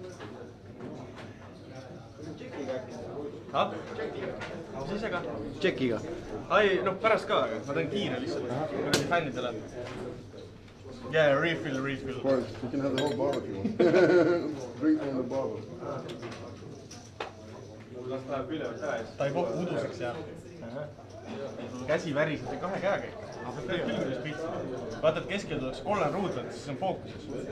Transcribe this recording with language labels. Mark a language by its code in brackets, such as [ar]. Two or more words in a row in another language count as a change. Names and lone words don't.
[et] Ha? Mis asjaga? Tšekiga. Ai, no pärast ka, aga ma teen kiire lihtsalt. Kuradi fännidele. [en] Yeah, refill. Of course, you can have the whole bar if you want. Drink from the bottle. [et] Ta ei kokku uduseks jääb. Käsi värised ja kahe käega ikka. Vaata, et keskel tuleks kollane ruud, siis on fookuses.